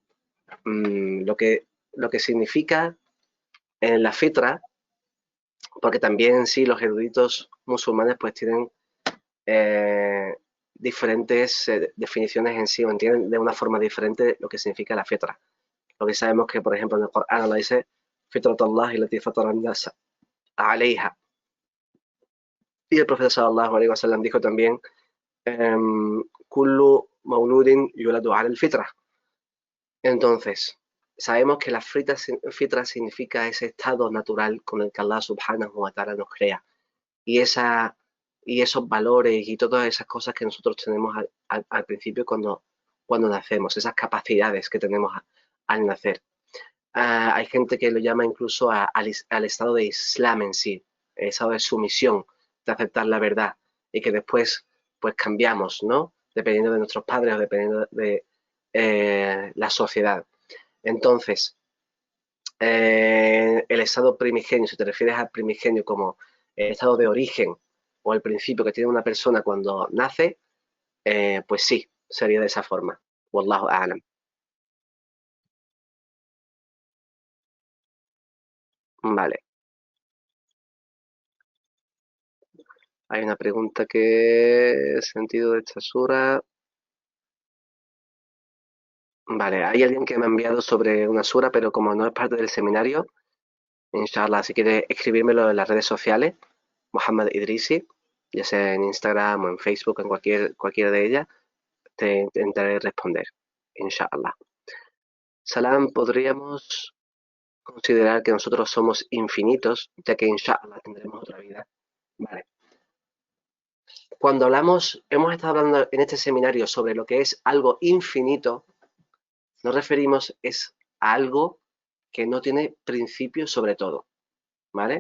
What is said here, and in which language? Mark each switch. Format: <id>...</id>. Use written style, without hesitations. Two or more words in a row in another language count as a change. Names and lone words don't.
<es>Lo que significa en la fitra, porque también sí los eruditos musulmanes pues tienen diferentes definiciones en sí, o entienden de una forma diferente lo que significa la fitra. Lo que sabemos que, por ejemplo, en el Corán lo dice</es> <ar>فطرة الله التي فطر الناس عليها.</ar> <es>Y el profeta</es> <ar>صلى الله عليه وسلم</ar> <es>dijo también</es> <ar>كل مولود يولد على الفطرة.</ar> <es>Entonces, sabemos que la fitra significa ese estado natural con el que Allah</es> <ar>سبحانه وتعالى</ar> <es>nos crea. Y esa y esos valores y todas esas cosas que nosotros tenemos al principio cuando nacemos, esas capacidades que tenemos al nacer. Hay gente que lo llama incluso al estado de Islam en sí, el estado de sumisión, de aceptar la verdad y que después pues cambiamos, ¿no? Dependiendo de nuestros padres o dependiendo de la sociedad. Entonces, el estado primigenio, si te refieres al primigenio como el estado de origen o el principio que tiene una persona cuando nace, pues sí, sería de esa forma.</es> <ar>والله أعلم.</ar> <es>Vale. Hay una pregunta que sentido de esta sura. Vale, hay alguien que me ha enviado sobre una sura, pero como no es parte del seminario, inshallah, si quiere escribírmelo en las redes sociales, Muhammad Idrisi, ya sea en Instagram o en Facebook, en cualquiera de ellas, te intentaré responder, inshallah. Salam, podríamos considerar que nosotros somos infinitos, ya que inshallah tendremos otra vida. Vale. Cuando hemos estado hablando en este seminario sobre lo que es algo infinito, nos referimos a algo que no tiene principio sobre todo, ¿vale?</es>